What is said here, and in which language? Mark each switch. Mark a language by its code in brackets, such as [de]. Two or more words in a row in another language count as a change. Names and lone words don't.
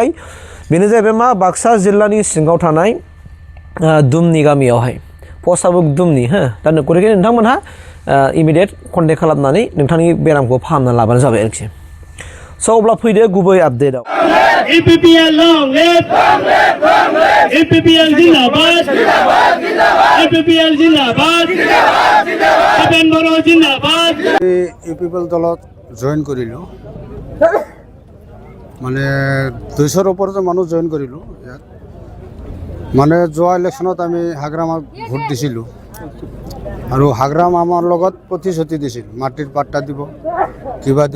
[brx] बेनो जाहैबाय मा बाक्सा जिल्लानि सिङाव थानाय दुमनि गामियावहाय पस्टआबो दुमनि दा गतिके नोंथांमोनहा [en] immediate contact [brx] खालामनानै नोंथांनि बेरामखौ फाहामना लाबानो जाबाय आरोखि। स' अब्ला फैदो गुबै आपडेटआव। EPPL [en] long live [brx] EPPL जिंदाबाद EPPL जिंदाबाद डिफेन बर' जिंदाबाद। [as] ইউপিপিএল দলত জইন কৰিলোঁ মানে 200ৰ ওপৰতে মানুহ জইন কৰিলোঁ ইয়াত। মানে যোৱা ইলেকশ্যনত আমি হাগ্ৰামত ভোট দিছিলোঁ আৰু হাগ্ৰাম আমাৰ লগত প্ৰতিশ্ৰুতি দিছিল মাটিৰ পাট্টা দিব কিবা দিব।